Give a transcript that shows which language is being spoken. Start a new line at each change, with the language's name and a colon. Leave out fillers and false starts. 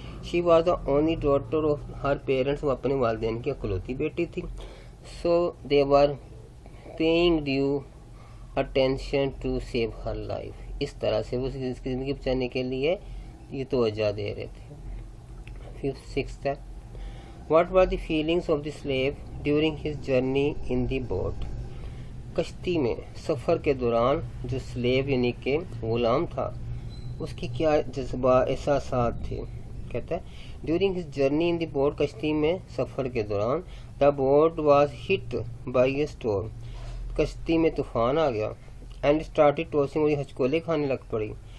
English: she was the only daughter of her parents,
Urdu: وہ اپنے والدین کی اکلوتی بیٹی تھی.
English: so they were paying due attention to save her life,
Urdu: اس طرح سے وہ اس کی زندگی بچانے کے لیے یہ توجہ دے رہے تھے.
English: 6th ہے what were the feelings of the slave during his journey in the boat.
Urdu: کشتی میں سفر کے دوران جو سلیو یعنی کہ غلام تھا، اس کی کیا احساسات تھے. کہتا ہے
English: during his journey in the boat,
Urdu: کشتی میں سفر کے دوران،
English: the boat was hit by a storm,
Urdu: کشتی میں طوفان آ گیا.
English: and started tossing,
Urdu: اور یہ ہچکولے کھانے لگ پڑی.